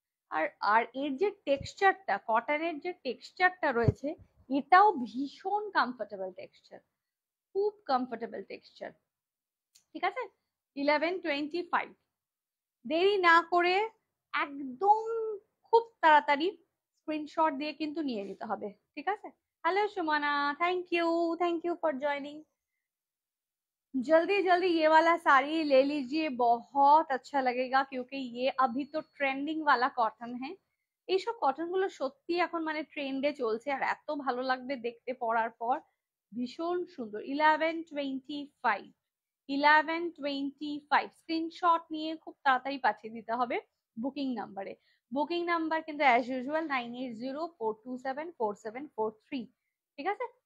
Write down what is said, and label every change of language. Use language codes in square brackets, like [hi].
[bn] আর আর এর যে টেক্সচারটা, কটনের যে টেক্সচারটা রয়েছে, এটাও ভীষণ কমফোর্টেবল টেক্সচার, খুব কমফোর্টেবল টেক্সচার, ঠিক আছে? 1125, দেরি না করে একদম খুব তাড়াতাড়ি স্ক্রিনশট দিয়ে কিন্তু নিয়ে নিতে হবে, ঠিক আছে? [hi] Hello Sumana, [en] Thank you for joining. [hi] जल्दी जल्दी ये वाला साड़ी ले लीजिए, बहुत अच्छा लगेगा, क्योंकि ये अभी तो ट्रेंडिंग वाला कॉटन है। [bn] এইসব কটন গুলো সত্যি এখন মানে ট্রেন্ডে চলছে, আর এত ভালো লাগবে দেখতে পরার পর, ভীষণ সুন্দর। 1125, 1125, স্ক্রিনশট নিয়ে খুব তাড়াতাড়ি পাঠিয়ে দিতে হবে বুকিং নাম্বারে। বুকিং নাম্বার কিন্তু [en] as usual [bn] 9804274743, ঠিক আছে?